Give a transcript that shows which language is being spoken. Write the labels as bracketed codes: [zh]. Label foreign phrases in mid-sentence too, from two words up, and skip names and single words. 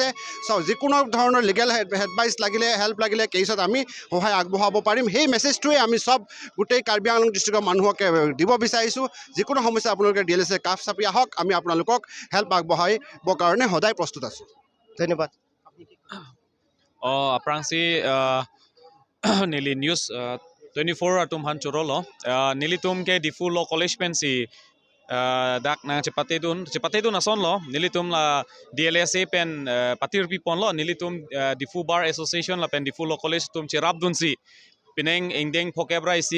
[as] যিকোনো ধৰণৰ [en] legal advice [as] লাগিলে, হেল্প লাগিলে কেছত আমি সহায় আগবঢ়াব পাৰিম। সেই মেছেজটোৱে আমি সব গোটেই কাৰ্বি আংলং ডিষ্ট্ৰিক্টৰ মানুহকে দিব বিচাৰিছোঁ। যিকোনো সমস্যা আপোনালোকে DLS কাষ চাপি আহক, আমি আপোনালোকক হেল্প আগবঢ়াবৰ কাৰণে সদায় প্ৰস্তুত আছোঁ। ধন্যবাদ। [mjw] aprangsi nili news 24 atum han chorolo nili tum ke difu lo college pensi dak na cepate dun ason lo nili tum la DLSA pen patir pi pon lo nili tum difu [en] bar association [mjw] la pen difu lo college tum cherap dun si pineng ingdeng phokebra isi